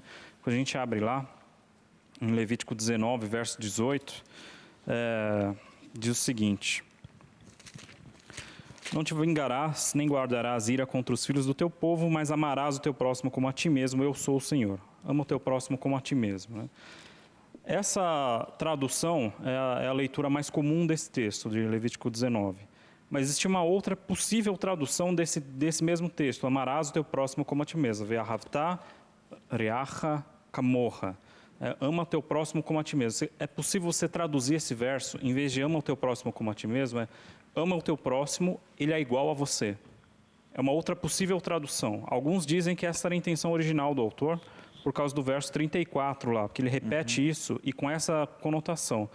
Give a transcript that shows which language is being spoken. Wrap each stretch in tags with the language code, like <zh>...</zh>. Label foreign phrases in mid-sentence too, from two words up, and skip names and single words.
<pt>Quando a gente abre lá, em Levítico 19, verso 18, diz o seguinte: não te vingarás, nem guardarás ira contra os filhos do teu povo, mas amarás o teu próximo como a ti mesmo, eu sou o Senhor. Ama o teu próximo como a ti mesmo, né? Essa tradução é a leitura mais comum desse texto, de Levítico 19. Mas existe uma outra possível tradução desse mesmo texto: amarás o teu próximo como a ti mesmo.</pt> <he>ואהבת רעך כמוך.</he> <pt>Ama o teu próximo como a ti mesmo. É possível você traduzir esse verso, em vez de ama o teu próximo como a ti mesmo, ama o teu próximo, ele é igual a você. É uma outra possível tradução. Alguns dizem que essa era a intenção original do autor, por causa do verso 34 lá, porque ele repete isso e com essa conotação.</pt>